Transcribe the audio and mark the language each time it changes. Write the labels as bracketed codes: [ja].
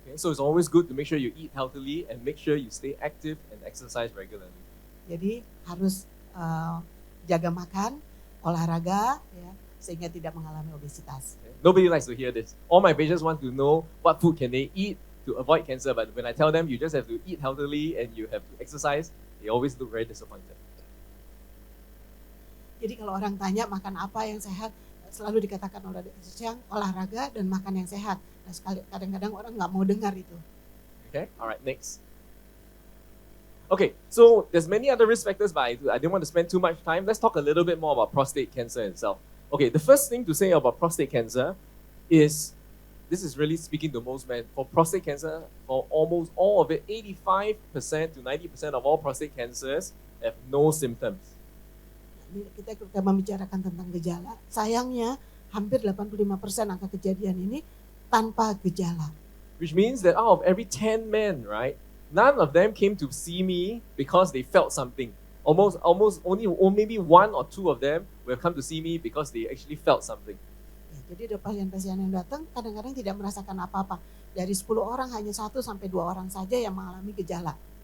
[en] Okay, so it's always good to make sure you eat healthily and make sure you stay active and exercise regularly. [id] Jadi harus jaga makan, olahraga, ya, sehingga tidak mengalami obesitas. [en] Okay. Nobody likes to hear this. All my patients want to know what food can they eat to avoid cancer, but when I tell them you just have to eat healthily and you have to exercise, they always look very disappointed. [id] Jadi kalau orang tanya makan apa yang sehat, selalu dikatakan oleh Dr. Chiang olahraga dan makan yang sehat. Nah, kadang-kadang orang nggak mau dengar itu. [en] Okay, all right, next. Okay, so there's many other risk factors, but I didn't want to spend too much time. Let's talk a little bit more about prostate cancer itself. Okay, the first thing to say about prostate cancer is, this is really speaking to most men, for prostate cancer, for almost all of it, 85% to 90% of all prostate cancers have no symptoms. [id] Kita membicarakan tentang gejala, sayangnya hampir 85% angka kejadian ini tanpa gejala. [en] Which means that out of every 10 men, right, none of them came to see me because they felt something. Almost only maybe one or two of them will come to see me because they actually felt something. [id] Ya, jadi ada pasien-pasien yang datang kadang-kadang tidak merasakan apa-apa. Dari 10 orang hanya 1 sampai 2 orang saja yang mengalami gejala.